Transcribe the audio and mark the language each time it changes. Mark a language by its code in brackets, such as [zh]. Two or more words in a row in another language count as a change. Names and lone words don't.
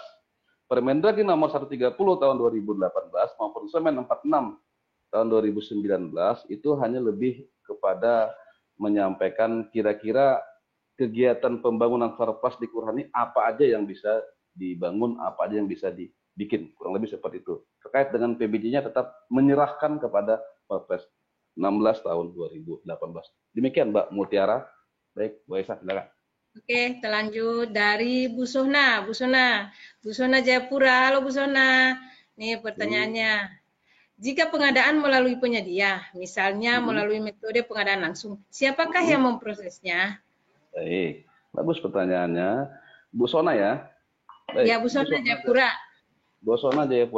[id] Permendagri nomor 130 tahun 2018 maupun Semen 46 tahun 2019 itu hanya lebih kepada menyampaikan kira-kira kegiatan pembangunan Farpas di kelurahan ini apa aja yang bisa dibangun, apa aja yang bisa dibikin, kurang lebih seperti itu. Terkait dengan PBJ-nya tetap menyerahkan kepada Perpres 16 tahun 2018. Demikian Mbak Mutiara. Baik, Bu Esa, silakan. Oke, kita lanjut dari Bu Sona. Bu Sona, Bu Sona Jayapura. Halo Bu Sona. Nih pertanyaannya. Jika pengadaan melalui penyedia, misalnya melalui metode pengadaan langsung, siapakah yang memprosesnya? Baik, bagus pertanyaannya. Bu Sona ya. Baik, Ya, Bu Sona Jayapura. Bu Sona Jayapura.